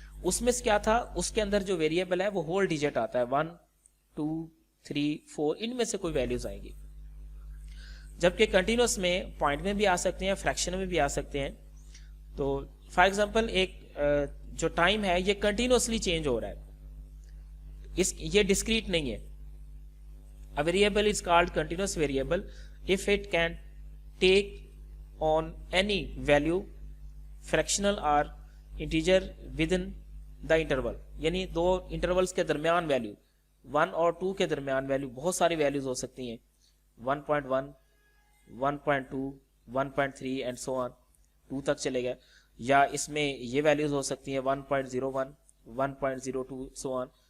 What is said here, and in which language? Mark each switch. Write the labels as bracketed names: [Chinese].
[Urdu] اس میں کیا تھا, اس کے اندر جو ویریبل ہے وہ ہول ڈیجٹ آتا ہے, 1 2 3 4, ان میں سے کوئی ویلیوز آئیں گی. جبکہ کنٹینیوس میں پوائنٹ میں بھی آ سکتے ہیں, فریکشن میں بھی آ سکتے ہیں. تو فار ایگزامپل ایک جو ٹائم ہے یہ کنٹینیوسلی چینج ہو رہا ہے, یہ ڈسکریٹ نہیں ہے. [English] A variable is called continuous variable if it can take on any value, fractional or integer within the interval. [Urdu] یعنی دو انٹرولس کے درمیان ویلیو 1 اور 2 کے درمیان ویلیو بہت ساری ویلیوز ہو سکتی ہیں, 1.1 1.2 1.3 اینڈ سو آن 2 تک چلے گئے, یا اس میں یہ ویلیوز ہو سکتی ہیں 1.01 1.02 سو آن.